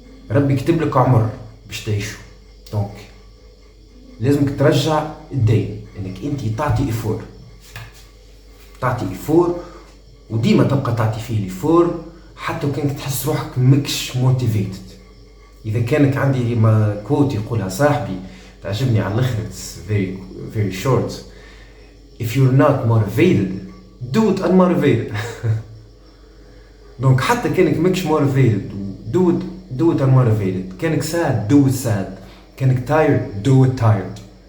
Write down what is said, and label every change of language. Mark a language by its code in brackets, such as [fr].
[ar] ربي كتب لك عمر باش تعيشه، دونك لازمك ترجع الدين، انك انت تعطي إفور، تعطي إفور، وديما تبقى تعطي فيه الإفور حتى وكانك تحس روحك مكش موتيفيتد. اذا كانك عندي ما كوت يقولها صاحبي تعجبني على الاخر، [en] it's very very short: if you're not motivated do it unmotivated. [ar] دونك حتى كانك مكش [en] motivated do it unmotivated. [ar] كانك [en] sad do it sad. كانك tired do it tired.